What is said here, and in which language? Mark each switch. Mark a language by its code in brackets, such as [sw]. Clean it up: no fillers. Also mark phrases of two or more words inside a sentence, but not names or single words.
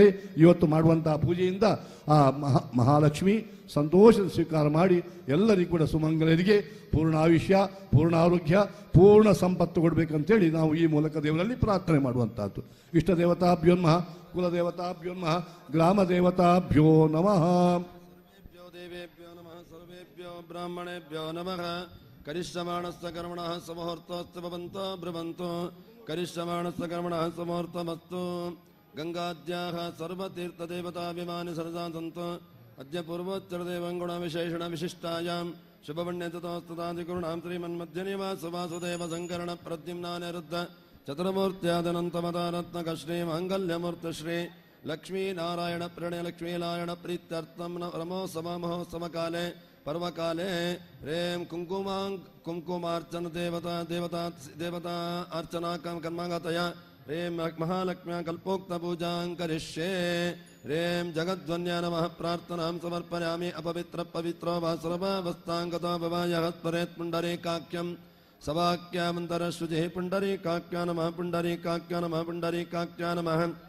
[kn] ಇವತ್ತು ಮಾಡುವಂತಹ ಪೂಜೆಯಿಂದ ಆ ಮಹಾಲಕ್ಷ್ಮಿ ಸಂತೋಷ ಸ್ವೀಕಾರ ಮಾಡಿ ಎಲ್ಲರಿಗೂ ಕೂಡ ಸುಮಂಗಲರಿಗೆ ಪೂರ್ಣ ಆಯುಷ್ಯ, ಪೂರ್ಣ ಆರೋಗ್ಯ, ಪೂರ್ಣ ಸಂಪತ್ತು ಕೊಡಬೇಕಂತೇಳಿ ನಾವು ಈ ಮೂಲಕ ದೇವರಲ್ಲಿ ಪ್ರಾರ್ಥನೆ ಮಾಡುವಂತಹದ್ದು. [sa] ಇಷ್ಟ ದೇವತಾಭ್ಯೋನ್ಮಃ, ಕುಲದೇವತಾಭ್ಯೋನ್ಮಃ, ಗ್ರಾಮ ದೇವತಾಭ್ಯೋ ನಮಃ. ದೇವೇಭ್ಯೋ ನಮಃ. ಸರ್ವೇಭ್ಯೋ ಬ್ರಾಹ್ಮಣೇಭ್ಯೋ ನಮಃ. ಕರಿಷ್ಯಮಾಣಸ್ಥ ಕರ್ಮಣಃ ಸಮುಹೂರ್ತೋಸ್ತು ಭವಂತೋ ಬ್ರುವಂತು. ಕರಿಷ್ಯಮಾಣಸ್ಥ ಕರ್ಮಣಃ ಸಮುಹೂರ್ತಮಸ್ತು. ಗಂಗಾದ್ಯಾಃ ಸರ್ವತೀರ್ಥದೇವತಾಭಿಮಾನಿ ಸರಸಾ ಸಂತು. ಅದ್ಯ ಪೂರ್ವೋತ್ತರದೇವಂಗುಣ ವಿಶೇಷಣ ವಿಶಿಷ್ಟಾಯಾಂ ಶುಭವಣ್ಯತತೋಸ್ತದಾದಿಗುರುಣಾಂ ಶ್ರೀಮನ್ಮಧ್ಯ ನಿವಾಸ ವಾಸುದೇವ ಸಂಕರಣ ಪ್ರದ್ಯುಮ್ನಾನಿರುದ್ಧ ಚತುರ್ಮೂರ್ತ್ಯಾದನಂತಮದಾರತ್ನಕ ಶ್ರೀ ಮಾಂಗಲ್ಯಮೂರ್ತಿ ಶ್ರೀ ಲಕ್ಷ್ಮೀನಾರಾಯಣ ಪ್ರಣಯ ಲಕ್ಷ್ಮೀನಾರಾಯಣ ಪ್ರೀತ್ಯರ್ಥಂ ನಮೋ ಮಹೋತ್ಸವ ಕಾಲೇ पर्वकाले रेम कुंकुमार्चन देवता अर्चना कर्मागतया रेम महालक्ष्म्या कल्पोक्त पूजां करिष्ये रेम जगद्वन्या नमः प्रार्थनां समर्पयामि अपवित्र पवित्रो वा सर्वावस्थांगतो भवायः स्मरेत् पुण्डरीकाख्यं सवाक्यामन्तरश्रुतिः पुण्डरीकाख्या नमः पुण्डरीकाख्या नमः पुण्डरीकाख्या नमः